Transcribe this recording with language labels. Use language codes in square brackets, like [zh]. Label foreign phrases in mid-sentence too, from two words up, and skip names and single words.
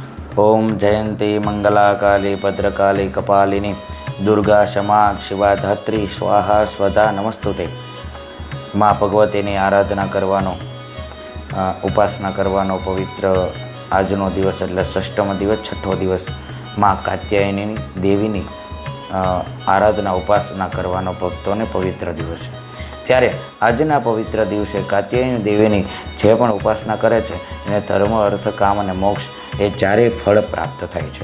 [sa] ओम जयंती मंगला काली भद्रकाली कपालिनी दुर्गा क्षमा शिवा धात्री स्वाहा स्वधा नमस्तुते। [gu] माँ भगवतीની આરાધના કરવાનો, ઉપાસના કરવાનો પવિત્ર આજનો દિવસ એટલે ષષ્ઠમ દિવસ, છઠ્ઠો દિવસ માँ કાત્યાયની દેવીની આરાધના ઉપાસના કરવાનો ભક્તોને પવિત્ર દિવસ છે। ત્યારે આજના પવિત્ર દિવસે કાત્યાયની દેવીની જે પણ ઉપાસના કરે છે એને ધર્મ, અર્થ, કામ અને મોક્ષ એ ચારેય ફળ પ્રાપ્ત થાય છે।